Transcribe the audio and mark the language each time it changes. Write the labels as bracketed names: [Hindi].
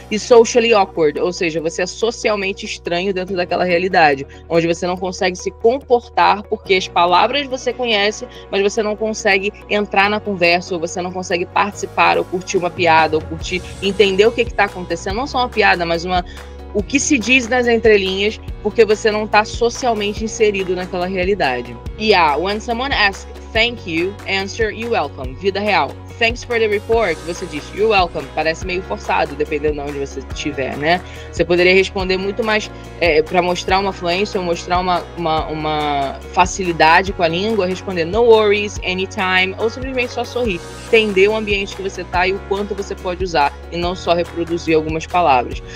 [Portuguese] E socially awkward, ou seja, você é socialmente estranho dentro daquela realidade, onde você não consegue se comportar porque as palavras você conhece, mas você não consegue entrar na conversa, ou você não consegue participar, ou curtir uma piada, ou entender o que está acontecendo. Não só uma piada, mas o que se diz nas entrelinhas, porque você não está socialmente inserido naquela realidade. [English] When someone asks thank you, answer you're welcome. [Portuguese] Vida real. [English] Thanks for the report, [Portuguese] você diz [English] you're welcome. [Portuguese] Parece meio forçado, dependendo de onde você estiver, né? Você poderia responder muito mais para mostrar uma fluência ou mostrar uma facilidade com a língua, responder [English] no worries, anytime, [Portuguese] ou simplesmente só sorrir. Entender o ambiente que você está e o quanto você pode usar, e não só reproduzir algumas palavras.